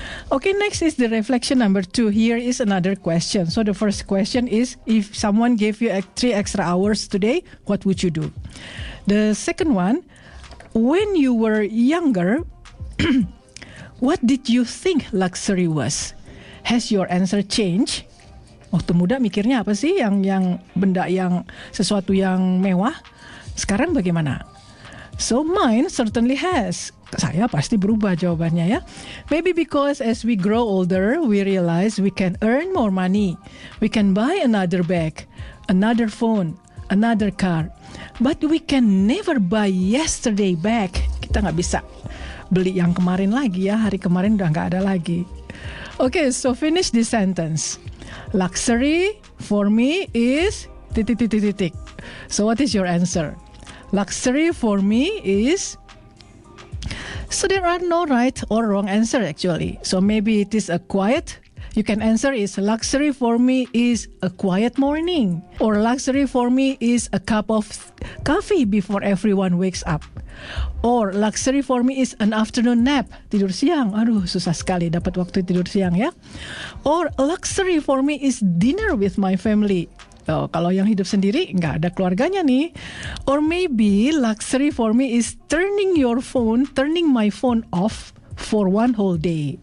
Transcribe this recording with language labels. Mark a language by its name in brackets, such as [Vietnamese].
[English] Okay, next is the reflection number 2. Here is another question. So the first question is, if someone gave you 3 extra hours today, what would you do? The second one, when you were younger, what did you think luxury was? Has your answer changed? [Indonesian] Waktu muda mikirnya apa sih yang benda yang sesuatu yang mewah? Sekarang bagaimana? [English] So mine certainly has. [Indonesian] Saya pasti berubah jawabannya ya. [English] Maybe because as we grow older, we realize we can earn more money. We can buy another bag, another phone, another car. But we can never buy yesterday back. [Indonesian] Kita nggak bisa beli yang kemarin lagi ya. Hari kemarin udah nggak ada lagi. [English] Okay, so finish this sentence. Luxury for me is titik. So what is your answer? Luxury for me is... So there are no right or wrong answer actually. So maybe it is a quiet. You can answer is luxury for me is a quiet morning. Or luxury for me is a cup of coffee before everyone wakes up. Or luxury for me is an afternoon nap. [Indonesian] Tidur siang. Aduh, susah sekali dapat waktu tidur siang ya. [English] Or luxury for me is dinner with my family. [Indonesian] Oh, kalau yang hidup sendiri nggak ada keluarganya nih. [English] Or maybe luxury for me is turning my phone off for one whole day.